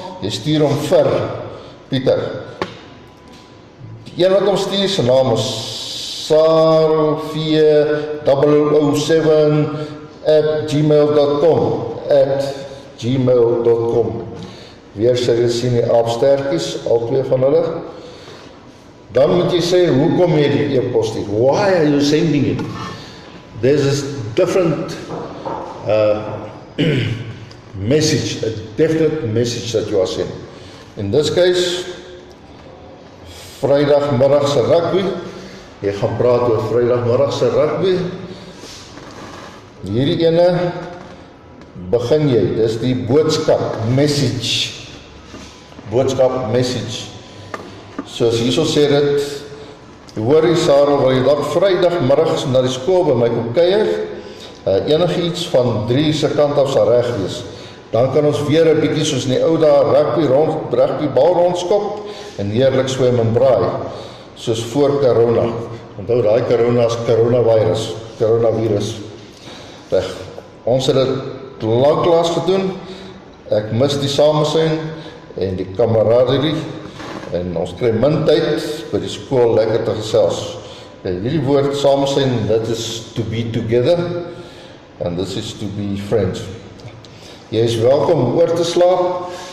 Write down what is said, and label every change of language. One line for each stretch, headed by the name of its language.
Afrikaans: Jy stuur hom vir Pieter. Die een wat hom stuur, sy naam is sarl40007@gmail.com. Weer sê jy sien die aapstertjies, al twee van hulle. Dan moet jy sê, hoekom jy die e-pos stuur?
English: Why are you sending it? There's a different message, a definite message that you are sending. In this case,
Afrikaans: Vrydagmiddag se rugby. Jy gaan praat oor Vrydagmiddag se rugby. Hierdie ene begin jy, dis die boodskap, message. Boodskap, message. Soos hierso sê dit, hoor jy Sarah, wil jy dalk Vrydagmiddag na die skool by my kom kuier? Enigiets van 3 se kant af sal reg wees. Dan kan ons weer 'n bietjie soos in die ou dae rugbybal rondskop en heerlik swem en braai, soos voor corona. Onthou daai corona is coronavirus. Reg. Ons het dit lanklaas gedoen. Ek mis die samesyn en die kameraderie en ons kry min tyd by die skool lekker te gesels. Hierdie woord samesyn, dit is
English: to be together and this is to be friends.
Afrikaans: Jy is welkom om oor te slaap.